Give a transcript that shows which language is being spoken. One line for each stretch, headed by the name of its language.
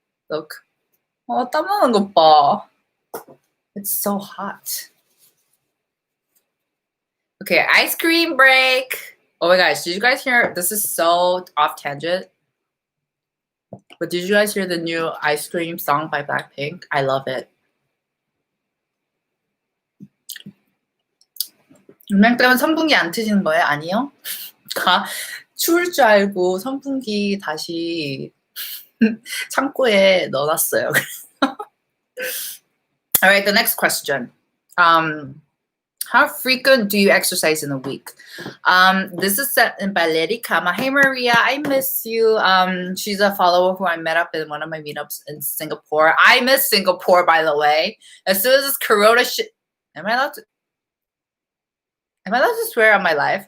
English: Look.
Korean: 땀 나는 것 봐.
English: It's so hot. Okay, ice cream break. Oh my gosh, did you guys hear? This is so off tangent. But did you guys hear the new ice cream song by Blackpink? I love it.
Korean: 음량 때문에 선풍기 안 트시는 거예요? 아니요? 추울 줄 알고 선풍기 다시 창고에 넣어놨어요.
English: All right, the next question. How frequent do you exercise in a week? This is sent in by Lady Kama. Hey Maria, I miss you. She's a follower who I met up in one of my meetups in Singapore. I miss Singapore, by the way. As soon as this Corona shit, am I allowed to swear on my life?